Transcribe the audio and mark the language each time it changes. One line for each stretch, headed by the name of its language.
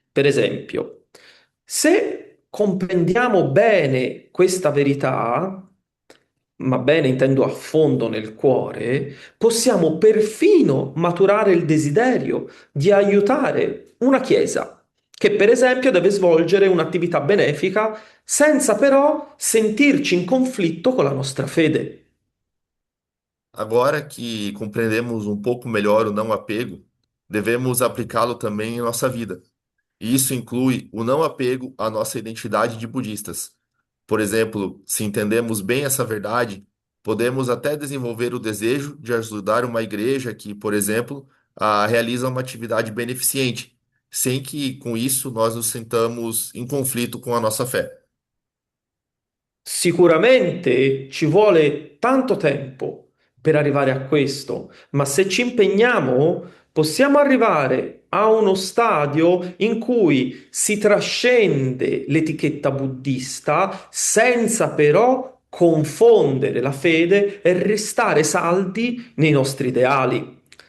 Italian: Per esempio, se comprendiamo bene questa verità, ma bene intendo a fondo nel cuore, possiamo perfino maturare il desiderio di aiutare una chiesa che per esempio deve svolgere un'attività benefica senza però sentirci in conflitto con la nostra fede.
Portuguese: Agora que compreendemos um pouco melhor o não apego, devemos aplicá-lo também em nossa vida. E isso inclui o não apego à nossa identidade de budistas. Por exemplo, se entendemos bem essa verdade, podemos até desenvolver o desejo de ajudar uma igreja que, por exemplo, realiza uma atividade beneficente, sem que com isso nós nos sintamos em conflito com a nossa fé.
Italian: Sicuramente ci vuole tanto tempo per arrivare a questo, ma se ci impegniamo possiamo arrivare a uno stadio in cui si trascende l'etichetta buddista senza però confondere la fede e restare saldi nei nostri ideali.